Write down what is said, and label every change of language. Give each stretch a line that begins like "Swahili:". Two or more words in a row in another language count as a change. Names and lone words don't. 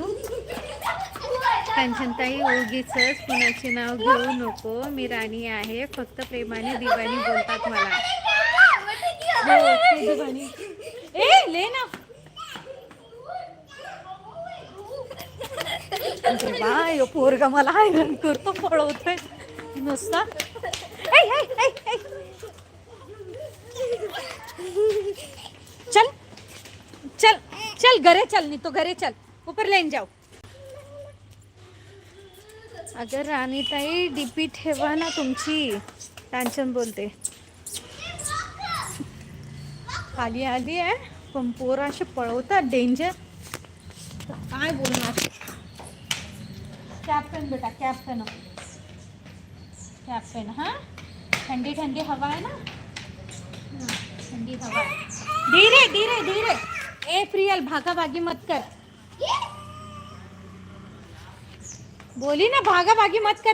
Marathi: कांचनताई उगीच कुणाचे नाव घेऊ नको, मी राणी आहे, फक्त प्रेमाने दिवाणी बोलतात मला. हो दिवाणी. ए ले ना. बाय पोरगा मला हैराण करतो, पळवतोय नुसता.
Hindi: चल चल चल घरे चल, नहीं तो घरे चल, ऊपर लेन जाओ.
Marathi: अगर राणीताई डीपी ठेवा ना तुमची. कांचन बोलते. खाली आली आहे पण पोरं असे पळवतात डेंजर, काय बोलणार.
Hindi: कॅप्टन बेटा कॅप्टन, कॅप्टन. हाँ ठंडी ठंडी हवा है ना, ठंडी हवा. धीरे धीरे धीरे. ए प्रियल भागा भागी मत कर. बोली ना भागा भागी मत कर.